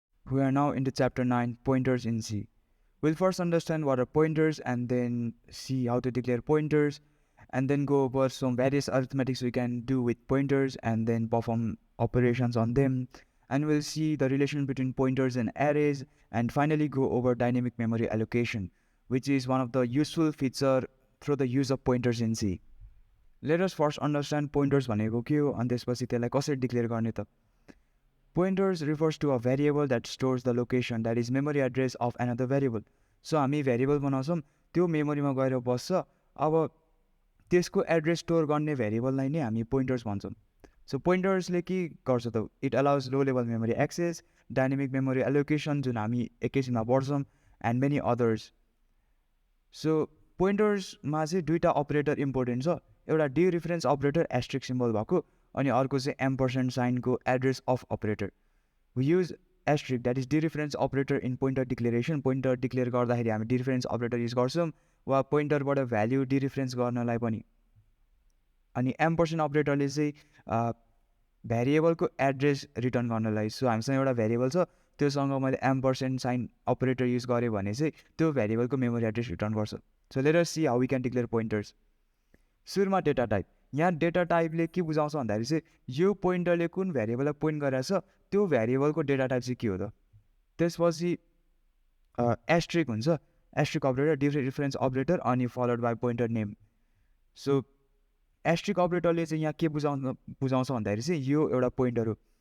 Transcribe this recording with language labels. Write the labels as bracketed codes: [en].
[en] We are now into chapter 9, pointers in C. We'll first understand what are pointers and then see how to declare pointers and then go over some various arithmetics we can do with pointers and then perform operations on them. And we'll see the relation between pointers and arrays and finally go over dynamic memory allocation, which is one of the useful feature through the use of pointers in C. Let us first understand pointers [ne] भनेको के हो अनि त्यसपछि त्यसलाई कसरी declare गर्ने त. [en] Pointers refers to a variable that stores the location, that is memory address of another variable. [ne] So हामी variable बनाउँछौँ, त्यो मेमोरीमा गएर बस्छ. अब त्यसको एड्रेस स्टोर गर्ने भेरिएबललाई नै हामी पोइन्टर्स भन्छौँ. सो पोइन्टर्सले के गर्छ त, [en] it allows low level memory access, dynamic memory allocation [ne] जुन हामी एकैछिनमा पढ्छौँ [en] And many others. [ne] सो पोइन्टर्समा चाहिँ दुईवटा अपरेटर इम्पोर्टेन्ट छ. एउटा डिरेफरेन्स अपरेटर एस्ट्रिक सिम्बल भएको अनि अर्को चाहिँ एम्परसेन्ट साइनको address of operator. [en] We use asterisk that is dereference operator in pointer declaration. [ne] Pointer declare गर्दाखेरि हामी डिरेफरेन्स अपरेटर युज गर्छौँ वा पोइन्टरबाट भ्याल्यु डिरेफरेन्स गर्नलाई पनि. अनि एम्परसेन्ट अपरेटरले चाहिँ भेरिएबलको एड्रेस रिटर्न गर्नलाई. सो हामीसँग एउटा भेरिएबल छ, त्योसँग मैले एम्परसेन्ट साइन अपरेटर युज गरेँ भने चाहिँ त्यो भेरिएबलको मेमोरी एड्रेस रिटर्न गर्छ. [en] So let us see how we can declare pointers. [ne] सुरुमा डेटा टाइप. यहाँ डेटा टाइपले के बुझाउँछ भन्दाखेरि चाहिँ यो पोइन्टरले कुन भेरिएबललाई पोइन्ट गरेको छ त्यो भेरिएबलको डेटा टाइप चाहिँ के हो त. त्यसपछि एस्ट्रिक हुन्छ, एस्ट्रिक अपरेटर, डिरेफरेन्स अपरेटर अनि [en] Followed by pointer name. [ne] So asterisk अपरेटरले चाहिँ यहाँ के बुझाउँछ भन्दाखेरि चाहिँ यो एउटा पोइन्टर हो.